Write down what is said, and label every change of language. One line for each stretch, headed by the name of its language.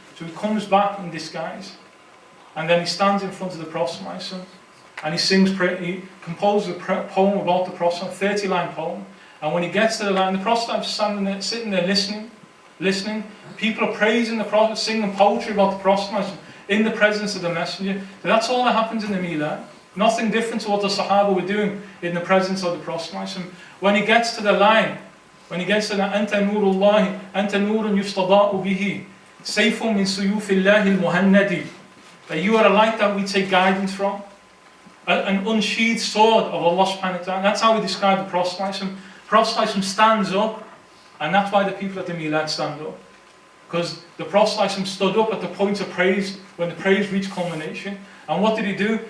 English: So he comes back in disguise. And then he stands in front of the Prophet and he composes a poem about the Prophet, a 30-line poem. And when he gets to the line, the Prophet is sitting there listening. People are praising the Prophet, singing poetry about the Prophet in the presence of the Messenger. So that's all that happens in the Milad. Nothing different to what the Sahaba were doing in the presence of the Prophet. When he gets to the line,
Arabic: أَنْتَ نُورُ اللَّهِ أَنْتَ نُورٌ يُفْتَضَاءُ بِهِ سَيْفٌ مِّن سُيُوفِ اللَّهِ الْمُهَنَّدِ.
English: That you are a light that we take guidance from. An unsheathed sword of Allah subhanahu wa ta'ala. That's how we describe the Prophet. Prophet stands up, and that's why the people at the Milad stand up. Because the Prophet stood up at the point of praise, when the praise reached culmination. And what did he do?